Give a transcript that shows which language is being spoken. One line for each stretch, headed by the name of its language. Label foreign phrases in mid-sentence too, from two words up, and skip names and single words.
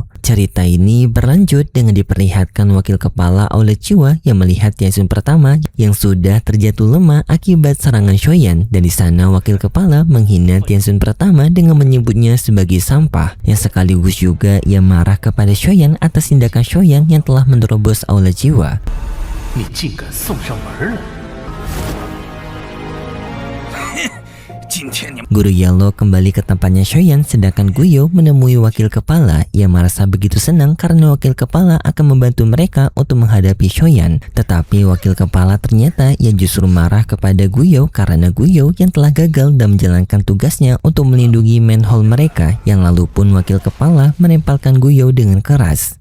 Indonesian: Cerita ini berlanjut dengan diperlihatkan wakil kepala Aula Jiwa yang melihat Tianzun pertama yang sudah terjatuh lemah akibat serangan Shoyan, dan di sana wakil kepala menghina Tianzun pertama dengan menyebutnya sebagai sampah, yang sekaligus juga ia marah kepada Shoyan atas tindakan Shoyan yang telah menerobos Aula Jiwa.
Chinese: 你竟敢送上门来！
Indonesian: Guru Yellow kembali ke tempatnya Shoyan, sedangkan Guyo menemui wakil kepala. Ia merasa begitu senang karena wakil kepala akan membantu mereka untuk menghadapi Shoyan. Tetapi wakil kepala ternyata ia justru marah kepada Guyo karena Guyo yang telah gagal dan menjalankan tugasnya untuk melindungi Manhole mereka, yang lalu pun wakil kepala menempelkan Guyo dengan keras.